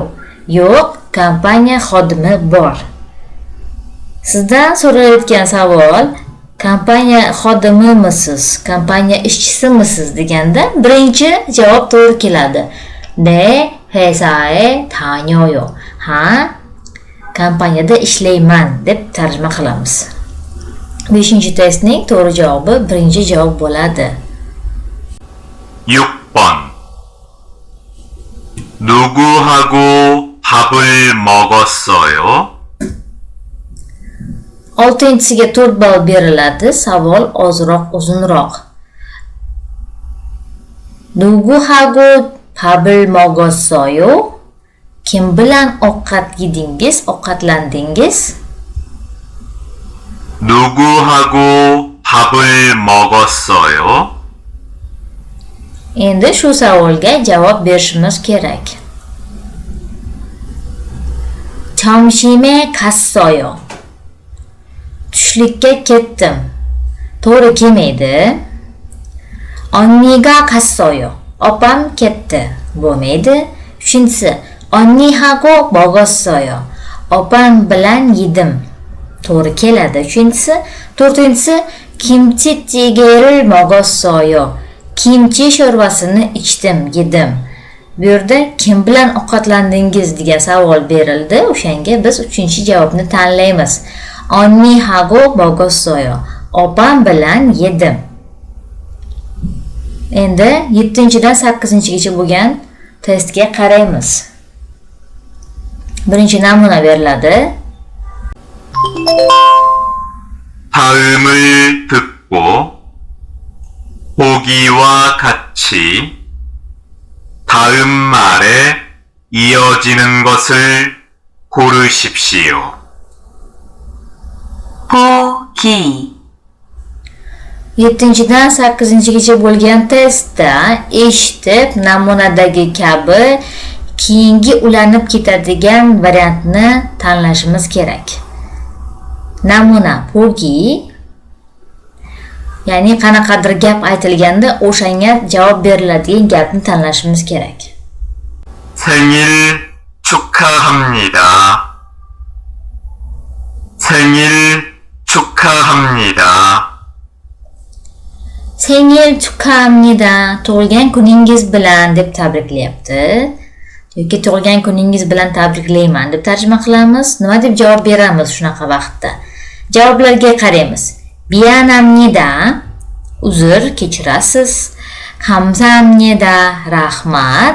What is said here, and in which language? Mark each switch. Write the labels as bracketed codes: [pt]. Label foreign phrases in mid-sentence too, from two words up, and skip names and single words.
[uz] Yo'q, kompaniya xodimi bor. Sizdan so'ralayotgan savol kompaniya xodimimisiz, kompaniya ishchisimisiz deganda birinchi javob to'g'ri keladi. [ko] 네, 회사에 다녀요. [uz] Ha, kompaniyada ishlayman deb tarjima qilamiz. 5-testning to'g'ri javobi birinchi javob bo'ladi. [ko] 6번. 누구하고 밥을 먹었어요? [uz] 6-siga 4 ball beriladi. Savol ozroq uzunroq. [ko] 누구하고 밥을 먹었어요? [uz] Kim bilan ovqat yedingiz, ovqatlandingiz? [ko] 누구하고 밥을 먹었어요? [uz] Endi shu savolga javob berishimiz kerak. [ko] 점심에 갔어요. [uz] Tushlikka ketdim. To'g'ri kelmaydi. [ko] 언니가 갔어요. [uz] Opam ketdi. Bo'lmaydi. [ko] 3-si 언니하고 먹었어요. [uz] Opam bilan yedim. To'g'ri keladi. 3-si. [ko] 4-si kimchi찌개를 먹었어요. [uz] Kimchi sho'rvasini ichdim, yedim. Bu yerda kim bilan ovqatlandingiz degan savol berildi. O'shanga biz 3-javobni tanlaymiz. [ko] 언니하고 먹었어요. [uz] Opam bilan yedim. Endi 7-dan 8-gacha bo'lgan testga qaraymiz. Birinchi namuna beriladi. [ko] 다음을 듣고 보기와 같이 다음 말에 이어지는 것을 고르십시오. 보기, [uz] 7-dan 8-gacha bo'lgan testda eshitib namunadagi kabi keyingi ulanib ketadigan variantni tanlashimiz kerak. Namuna pogi, ya'ni qanaqadir gap aytilganda o'shanga javob beriladigan gapni tanlashimiz kerak. [ko] 생일 축하합니다. 생일 축하합니다. Sengil 축하합니다. [uz] Tug'ilgan kuningiz bilan deb tabriklayapti. Yoki tug'ilgan kuningiz bilan tabriklayman deb tarjima qilamiz. Nima deb javob beramiz shunaqa vaqtda? Javoblarga qaraymiz. Miyanamnida, uzr, kechirasiz. Kamsamnida, rahmat.